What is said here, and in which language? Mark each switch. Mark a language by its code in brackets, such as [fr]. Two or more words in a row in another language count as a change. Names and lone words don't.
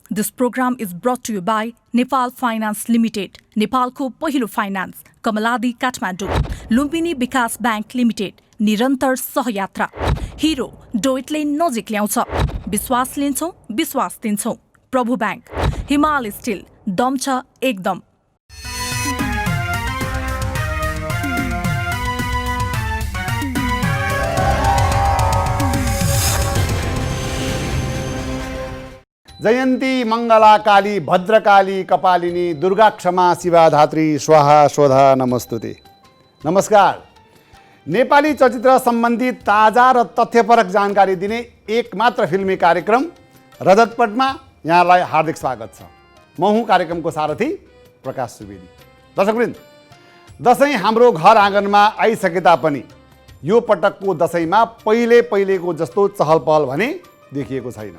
[en] This program is brought to you by Nepal Finance Limited, [ne] नेपालको पहिलो फाइनान्स, कमलादी काठमाडौँ, लुम्बिनी विकास ब्याङ्क लिमिटेड, निरन्तर सहयात्रा, हिरो डोइटले नजिक ल्याउँछ, विश्वास लिन्छौँ, विश्वास दिन्छौँ, प्रभु ब्याङ्क, हिमाल स्टिल, दम छ एकदम। [sa] जयन्ती मङ्गला काली भद्रकाली कपालिनी दुर्गा क्षमा शिवा धात्री स्वाहा स्वधा नमस्तुते। [ne] नमस्कार। नेपाली चलचित्र सम्बन्धी ताजा र तथ्यपरक जानकारी दिने एकमात्र फिल्मी कार्यक्रम रजतपटमा यहाँलाई हार्दिक स्वागत छ। म हुँ कार्यक्रमको सारथी प्रकाश सुवेदी। दर्शकवृन्द, दशैं हाम्रो घर आँगनमा आइसके तापनि यो पटकको दशैंमा पहिलेको जस्तो चहलपहल भने देखिएको छैन।